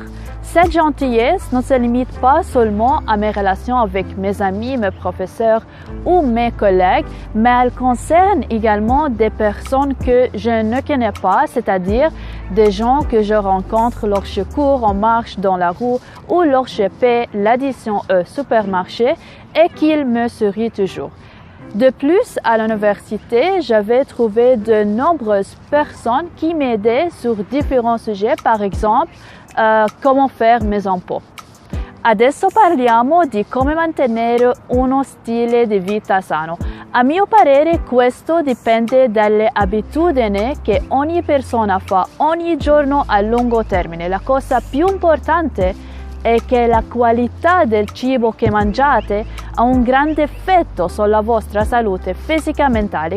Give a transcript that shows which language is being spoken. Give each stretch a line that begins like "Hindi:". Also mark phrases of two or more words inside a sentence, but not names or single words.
French: Cette gentillesse ne se limite pas seulement à mes relations avec mes amis, mes professeurs ou mes collègues, mais elle concerne également des personnes que je ne connais pas, c'est-à-dire des gens que je rencontre lorsque je cours en marche dans la rue ou lorsque je paie l'addition au supermarché et qu'ils me sourient toujours. De plus, à l'université, j'avais trouvé de nombreuses personnes qui m'aidaient sur différents sujets, par exemple,
Italian: come fare
French: mes impôts.
Italian: Adesso parliamo di come mantenere uno stile di vita sano. A mio parere questo dipende dalle abitudini che ogni persona fa ogni giorno a lungo termine. La cosa più importante è che la qualità del cibo che mangiate ha un grande effetto sulla vostra salute fisica e mentale.